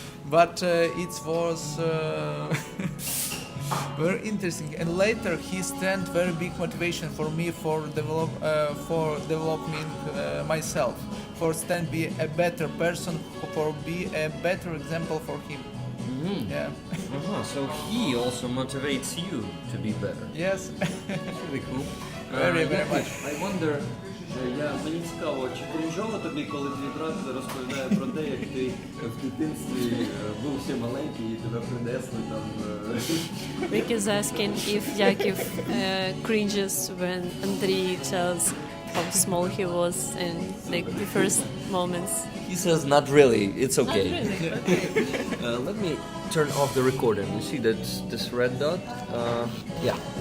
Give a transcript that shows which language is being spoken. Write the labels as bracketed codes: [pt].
[en] But it was very interesting, and later he stand very big motivation for me for developing myself, for stand be a better person, for be a better example for him. Yeah. So he also motivates you to be better. Yes. Really cool. Very much. I wonder. [uk] Мені цікаво, чи крінжово тобі, коли твій брат розповідає про те, як ти в дитинстві був ще маленький і тебе принесли там. [en] Rick is asking if Yakov cringes when Andrii tells how small he was in like the first moments. He says, not really, it's okay. Not really. Okay. Let me turn off the recording. You see that this red dot? Yeah.